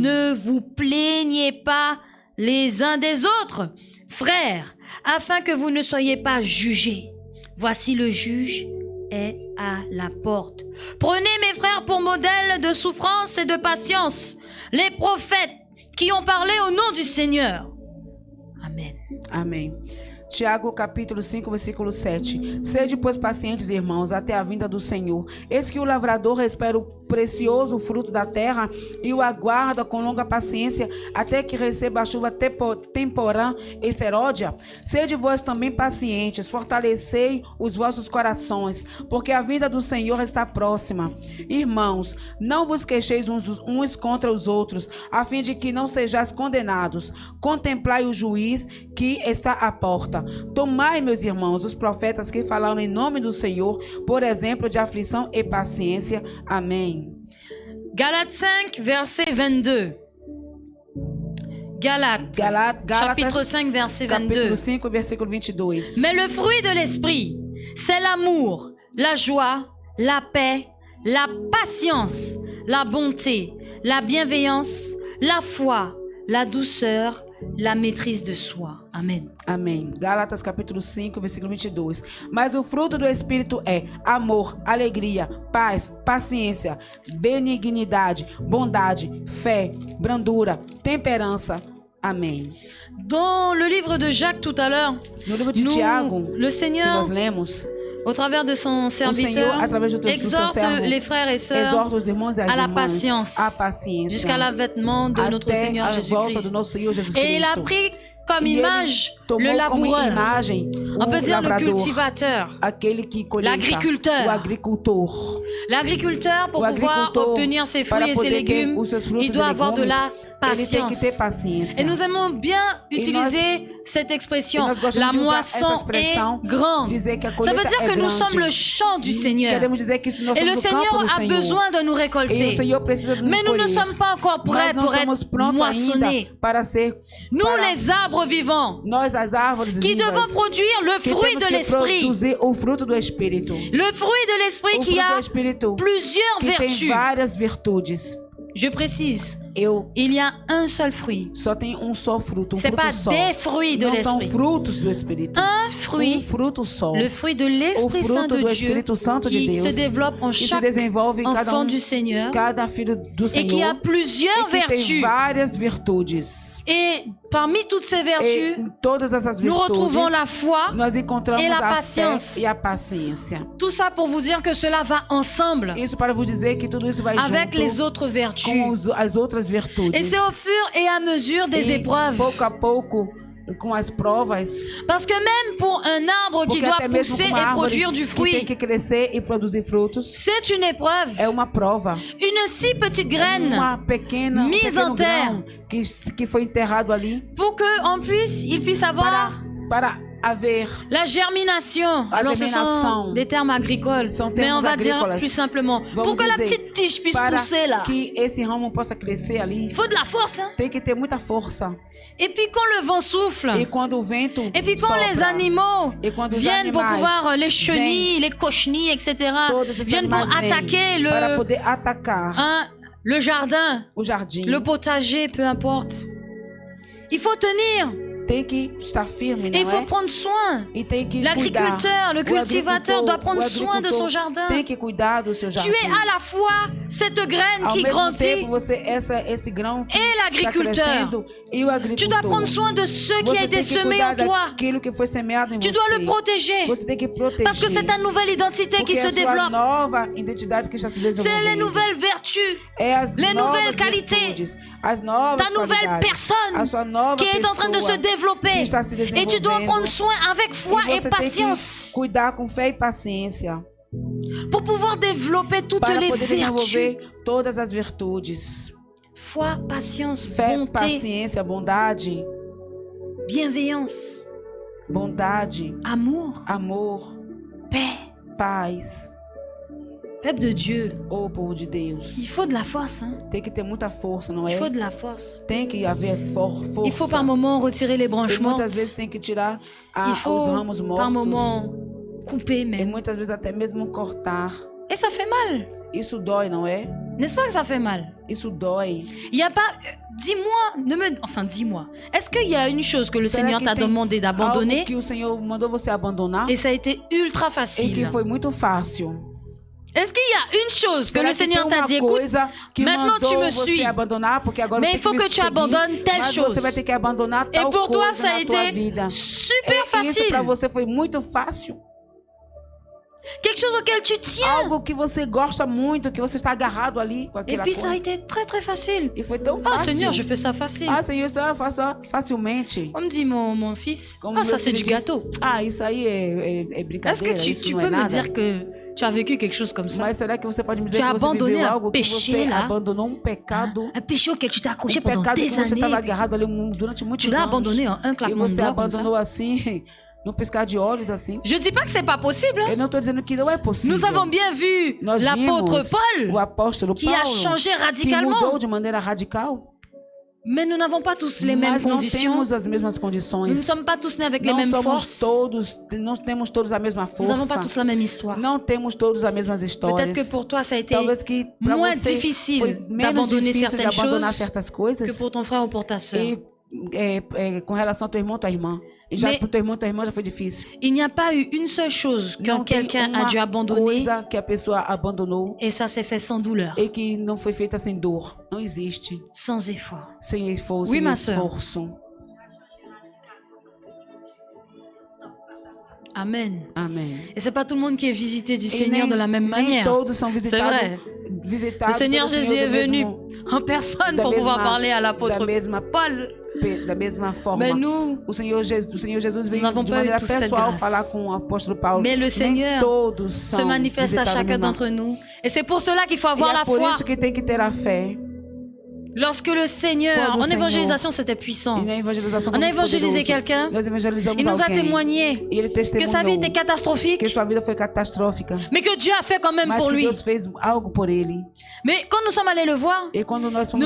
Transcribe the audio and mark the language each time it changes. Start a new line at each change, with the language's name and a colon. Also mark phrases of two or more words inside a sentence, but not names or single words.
French: Ne vous plaignez pas les uns des autres, frères, afin que vous ne soyez pas jugés. Voici le juge est à la porte. Prenez mes frères pour modèle de souffrance et de patience, les prophètes qui ont parlé au nom du Seigneur. Amen.
Portuguese: Amém. Tiago capítulo 5, versículo 7. Sede, pois, pacientes, irmãos, até a vinda do Senhor. Eis que o lavrador espera o precioso fruto da terra e o aguarda com longa paciência até que receba a chuva temporã e seródia. Sede vós também pacientes, fortalecei os vossos corações, porque a vinda do Senhor está próxima. Irmãos, não vos queixeis uns contra os outros, a fim de que não sejais condenados. Contemplai o juiz que está à porta. Tomai, meus irmãos, os profetas que falaram em nome do Senhor, por exemplo de aflição e paciência. Amém.
French: Galates 5, verset 22. Galates, chapitre 5, verset
Portuguese: capítulo 22. 5, versículo 22.
French: Mais le fruit de l'esprit, c'est l'amour, la joie, la paix, la patience, la bonté, la bienveillance, la foi, la douceur, la maîtrise de soi. Amen.
Portuguese: Amém. Gálatas capítulo 5, versículo 22. Mas o fruto do Espírito é amor, alegria, paz, paciência, benignidade, bondade, fé, brandura, temperança. Amém.
French: Dans le livre de Jacques tout à l'heure,
Portuguese: No livro de Tiago,
French: le
Portuguese: que
French: Seigneur,
Portuguese: nós lemos,
French: au travers de son
Portuguese: o Senhor,
French: serviteur,
Portuguese: através do seu
French: exhorte
Portuguese: servo,
French: les frères et sœurs
Portuguese: exorta os irmãos e as
French: à la
Portuguese: irmãs
French: patience,
Portuguese: à paciência,
French: jusqu'à l'avènement de notre
Portuguese: até
French: Seigneur
Portuguese: a volta do
French: Jésus-Christ.
Portuguese: nosso Senhor Jesus
French: Et il a
Portuguese: Cristo.
French: pris comme
Portuguese: E ele
French: image
Portuguese: tomou
French: le
Portuguese: como
French: laboureur.
Portuguese: imagem
French: On peut
Portuguese: o
French: dire le
Portuguese: lavrador,
French: cultivateur.
Portuguese: aquele que colheita,
French: L'agriculteur.
Portuguese: o agricultor.
French: L'agriculteur, pour
Portuguese: O
French: pouvoir
Portuguese: agricultor,
French: obtenir ses
Portuguese: para
French: fruits et ses
Portuguese: poder ter
French: légumes,
Portuguese: os seus frutos
French: il
Portuguese: e
French: doit avoir de
Portuguese: legumes,
French: la
Portuguese: ele tem que ter
French: patience.
Portuguese: paciência.
French: Et nous aimons bien utiliser cette
Portuguese: E
French: expression.
Portuguese: nós gostamos
French: La
Portuguese: de usar
French: moisson
Portuguese: essa
French: est
Portuguese: expressão,
French: grande.
Portuguese: dizer que a
French: Ça
Portuguese: colheita
French: veut dire
Portuguese: é
French: que nous
Portuguese: grande.
French: sommes le champ du Seigneur.
Portuguese: Queremos dizer que nós
French: Et le
Portuguese: somos o campo
French: Seigneur
Portuguese: do
French: a
Portuguese: Senhor.
French: besoin de nous
Portuguese: E o
French: récolter.
Portuguese: Senhor precisa de nos
French: Mais nous ne
Portuguese: colher.
French: sommes pas encore prêts
Portuguese: Nós não
French: pour
Portuguese: estamos
French: être
Portuguese: prontos
French: moissonnés.
Portuguese: ainda para ser
French: Nous,
Portuguese: para
French: les arbres vivants,
Portuguese: nós as árvores
French: qui
Portuguese: vivas,
French: devons produire le
Portuguese: que
French: fruit
Portuguese: temos
French: de
Portuguese: que
French: l'esprit.
Portuguese: produzir o fruto do Espírito.
French: Le fruit de l'esprit
Portuguese: O
French: qui
Portuguese: fruto do
French: a
Portuguese: Espírito
French: plusieurs
Portuguese: que tem
French: vertus.
Portuguese: várias virtudes.
French: Je précise,
Portuguese: Eu
French: il y a un seul fruit.
Portuguese: só tenho um só fruto,
French: C'est
Portuguese: fruto
French: pas
Portuguese: só.
French: des fruits de
Portuguese: Não são
French: l'esprit.
Portuguese: frutos do Espírito.
French: Un fruit,
Portuguese: fruto só.
French: le fruit de l'Esprit
Portuguese: O
French: Saint
Portuguese: fruto
French: de
Portuguese: do
French: Dieu
Portuguese: Espírito Santo de
French: qui
Portuguese: Deus,
French: se développe en
Portuguese: que se
French: chaque
Portuguese: desenvolve em cada
French: enfant du Seigneur
Portuguese: cada filho do
French: et qui a
Portuguese: Senhor.
French: plusieurs
Portuguese: E que tem
French: vertus.
Portuguese: várias virtudes.
French: Et parmi toutes ces
Portuguese: E
French: vertus,
Portuguese: em todas essas
French: nous
Portuguese: virtudes,
French: retrouvons la foi.
Portuguese: nós encontramos
French: e la
Portuguese: a
French: patience.
Portuguese: fé e a paciência.
French: Tout ça pour vous dire que cela va ensemble
Portuguese: Isso para vous dizer que tudo isso vai
French: avec
Portuguese: junto
French: les autres vertus.
Portuguese: com as outras virtudes.
French: Et c'est au fur et à mesure des
Portuguese: E
French: épreuves.
Portuguese: pouco a pouco, com as provas,
French: Parce que même pour un arbre qui
Portuguese: porque
French: doit
Portuguese: até mesmo
French: pousser
Portuguese: com uma
French: et
Portuguese: árvore
French: produire du
Portuguese: que tem
French: fruit,
Portuguese: que crescer e produzir frutos,
French: c'est une épreuve.
Portuguese: é uma prova.
French: Une si petite graine
Portuguese: Uma pequena, um
French: mise
Portuguese: pequeno
French: en terre.
Portuguese: grão que foi enterrado ali
French: pour qu'il puisse avoir
Portuguese: para haver
French: la germination. Alors ce sont
Portuguese: germinação.
French: des termes agricoles,
Portuguese: São
French: mais on
Portuguese: termos
French: va dire
Portuguese: agrícolas.
French: plus simplement.
Portuguese: Vamos
French: Pour que la
Portuguese: dizer,
French: petite tige puisse
Portuguese: para
French: pousser là,
Portuguese: que esse ramo possa crescer ali,
French: il faut de la force. Hein?
Portuguese: tem que ter muita força.
French: Et puis quand le vent souffle,
Portuguese: E quando o vento
French: et puis quand
Portuguese: sopra,
French: les animaux et quand os viennent pour
Portuguese: animais
French: pouvoir, les chenilles, les cochenilles, etc.,
Portuguese: todos esses
French: viennent pour
Portuguese: animais
French: attaquer
Portuguese: vêm para poder atacar
French: le jardin,
Portuguese: o jardim,
French: le potager, peu importe. Il faut tenir.
Portuguese: tem que estar firme,
French: Et il
Portuguese: não
French: faut
Portuguese: é?
French: prendre soin.
Portuguese: E tem que
French: L'agriculteur,
Portuguese: cuidar.
French: le
Portuguese: O
French: cultivateur doit prendre soin de son
Portuguese: agricultor
French: jardin.
Portuguese: tem que cuidar do seu
French: Tu
Portuguese: jardim.
French: es à la fois cette graine
Portuguese: Ao
French: qui
Portuguese: mesmo
French: grandit
Portuguese: tempo, você esse grão que
French: et
Portuguese: está
French: l'agriculteur.
Portuguese: crescendo e o agricultor.
French: Tu dois prendre soin de ce qui
Portuguese: Você
French: a été
Portuguese: tem que
French: semé
Portuguese: cuidar
French: en toi.
Portuguese: daquilo que foi semeado em
French: Tu
Portuguese: você.
French: dois le protéger.
Portuguese: Você tem que proteger.
French: Parce que c'est ta nouvelle identité
Portuguese: Porque
French: qui
Portuguese: é
French: se
Portuguese: a sua
French: développe.
Portuguese: nova identidade que está se
French: C'est
Portuguese: desenvolvendo.
French: les nouvelles vertus.
Portuguese: É as
French: les
Portuguese: novas
French: nouvelles qualités.
Portuguese: virtudes, as novas
French: Ta nouvelle
Portuguese: qualidades,
French: personne
Portuguese: a sua nova
French: qui est en train de se
Portuguese: pessoa
French: développer.
Portuguese: que está se
French: Et tu dois
Portuguese: desenvolvendo.
French: prendre soin avec foi
Portuguese: E
French: et
Portuguese: você
French: patience
Portuguese: tem que cuidar com fé e paciência
French: pour pouvoir développer toutes
Portuguese: para
French: les
Portuguese: poder
French: vertus.
Portuguese: desenvolver todas as virtudes.
French: Foi, patience,
Portuguese: Fé,
French: bonté,
Portuguese: paciência, bondade,
French: bienveillance,
Portuguese: bondade,
French: amour,
Portuguese: amor,
French: paix.
Portuguese: paz.
French: Peuple de Dieu,
Portuguese: Ô povo de Deus,
French: il faut de la force. Hein?
Portuguese: tem que ter muita força, não
French: Il
Portuguese: é?
French: faut de la force.
Portuguese: Tem que haver força.
French: Il faut par moment retirer les
Portuguese: E
French: branches
Portuguese: muitas vezes
French: mortes.
Portuguese: tem que tirar
French: Il
Portuguese: os
French: faut
Portuguese: ramos mortos.
French: par moment couper
Portuguese: E
French: même.
Portuguese: muitas vezes até mesmo cortar.
French: Et ça fait mal.
Portuguese: Isso dói, não é?
French: N'est-ce pas que ça fait mal? Isso dói. Il n'y a pas... Dis-moi, enfin dis-moi. Est-ce qu'il y a une chose que le
Portuguese: Será
French: Seigneur
Portuguese: que
French: t'a
Portuguese: tem
French: demandé d'abandonner
Portuguese: algo que o Senhor mandou você abandonar
French: et ça a été ultra
Portuguese: e que
French: facile?
Portuguese: foi muito fácil?
French: Est-ce qu'il y a une chose que
Portuguese: Será
French: le
Portuguese: que
French: Seigneur
Portuguese: tem
French: t'a
Portuguese: uma
French: dit, écoute,
Portuguese: coisa que
French: maintenant
Portuguese: mandou
French: tu me
Portuguese: você
French: suis,
Portuguese: abandonar, porque agora
French: mais
Portuguese: você
French: il faut
Portuguese: tem que me
French: tu
Portuguese: seguir,
French: abandonnes telle
Portuguese: mas
French: chose.
Portuguese: você vai ter que abandonar
French: Et
Portuguese: tal
French: pour toi,
Portuguese: coisa
French: ça a
Portuguese: na tua
French: été
Portuguese: vida.
French: super
Portuguese: Isso
French: facile.
Portuguese: para você foi muito fácil.
French: Quelque chose auquel tu tiens.
Portuguese: Algo que você gosta muito, que você está agarrado ali com
French: Et
Portuguese: aquela
French: puis ça a
Portuguese: coisa.
French: été très très facile.
Portuguese: E foi tão Ah fácil.
French: Seigneur, je fais ça facile.
Portuguese: Ah, Senhor, isso eu faço facilmente.
French: Comme dit mon fils,
Portuguese: Como ah meu
French: ça c'est
Portuguese: filho
French: du
Portuguese: diz,
French: gâteau.
Portuguese: Ah, isso aí é
French: Est-ce
Portuguese: brincadeira,
French: que
Portuguese: isso
French: tu
Portuguese: não
French: peux
Portuguese: é
French: me
Portuguese: nada.
French: dire que tu as vécu quelque chose comme ça?
Portuguese: Mas será que você pode me
French: Tu
Portuguese: dizer
French: as
Portuguese: que você
French: abandonné
Portuguese: viveu
French: un
Portuguese: algo que
French: péché,
Portuguese: você
French: là?
Portuguese: abandonou um pecado?
French: Un péché auquel tu t'es accroché
Portuguese: Um
French: pendant
Portuguese: pecado que
French: des
Portuguese: você estava
French: années.
Portuguese: agarrado ali durante muitos
French: Tu l'as
Portuguese: anos.
French: abandonné en un
Portuguese: E
French: claquement de
Portuguese: você
French: doigts comme ça.
Portuguese: abandonou assim, num piscar de olhos assim.
French: Je dis pas que c'est pas possible. Hein?
Portuguese: Eu não estou dizendo que não é possível.
French: Nous avons bien vu
Portuguese: Nós
French: l'apôtre
Portuguese: vimos
French: Paul
Portuguese: o apóstolo
French: qui a
Portuguese: Paulo,
French: changé
Portuguese: que
French: radicalement.
Portuguese: mudou de maneira radical.
French: Mais nous n'avons pas tous les mêmes
Portuguese: Mas não
French: conditions.
Portuguese: temos as mesmas condições.
French: Nous ne sommes pas tous nés avec les
Portuguese: Não
French: mêmes
Portuguese: somos
French: forces.
Portuguese: todos, não temos todos a mesma
French: Nous
Portuguese: força.
French: n'avons pas tous la même histoire.
Portuguese: Não temos todos as mesmas histórias.
French: Peut-être que pour toi, ça a été
Portuguese: Talvez que pra
French: moins
Portuguese: você
French: difficile
Portuguese: foi menos
French: d'abandonner
Portuguese: difícil de
French: certaines
Portuguese: abandonar
French: choses
Portuguese: certas coisas.
French: que pour ton frère ou pour ta sœur.
Portuguese: E com relação ao teu irmão, tua irmã. E já
French: Mais-
Portuguese: pro teu irmão, tua irmã já foi difícil.
French: Il n'y a pas eu une seule chose que
Portuguese: Não tem
French: quelqu'un a
Portuguese: uma
French: dû abandonner
Portuguese: coisa que a pessoa abandonou
French: et ça s'est fait sans douleur,
Portuguese: e que não foi feita sem dor. Não existe.
French: sans effort.
Portuguese: Sem esforço.
French: Oui,
Portuguese: sem
French: ma sœur.
Portuguese: esforço.
French: Amen.
Portuguese: Amém.
French: Et c'est pas tout le monde qui est visité du
Portuguese: E
French: Seigneur
Portuguese: nem,
French: de la même
Portuguese: nem
French: manière.
Portuguese: todos são visitados
French: vrai.
Portuguese: visitado
French: Le Seigneur
Portuguese: pelo
French: Jésus
Portuguese: Senhor
French: est
Portuguese: do
French: venu
Portuguese: mesmo-
French: en personne
Portuguese: da
French: pour pouvoir
Portuguese: mesma-
French: parler à
Portuguese: da
French: l'apôtre
Portuguese: mesma,
French: Paul.
Portuguese: da mesma forma.
French: Mais nous,
Portuguese: O Senhor Jesus veio
French: n'avons
Portuguese: de
French: pas
Portuguese: eu maneira
French: toute cette
Portuguese: pessoal
French: grâce.
Portuguese: falar com o apóstolo Paulo.
French: mais le
Portuguese: Nem
French: Seigneur
Portuguese: todos
French: se
Portuguese: são
French: manifeste à
Portuguese: visitados
French: chacun
Portuguese: no mar.
French: d'entre nous. Et c'est pour cela qu'il faut
Portuguese: E
French: avoir
Portuguese: é
French: la
Portuguese: por
French: foi.
Portuguese: isso que tem que ter a fé.
French: Lorsque le Seigneur,
Portuguese: Quando o
French: en
Portuguese: Senhor-
French: évangélisation, c'était puissant.
Portuguese: E na evangelização
French: On
Portuguese: foi
French: a
Portuguese: muito
French: évangélisé
Portuguese: poderoso.
French: quelqu'un.
Portuguese: Nós evangelizamos
French: Il nous a
Portuguese: alguém.
French: témoigné
Portuguese: E ele
French: que sa vie
Portuguese: testemunhou
French: était catastrophique,
Portuguese: que sua vida foi catastrófica.
French: mais que Dieu a fait quand même
Portuguese: Mas
French: pour
Portuguese: que
French: lui.
Portuguese: Deus fez algo por ele.
French: Mais quand nous sommes allés le voir,
Portuguese: E quando nós fomos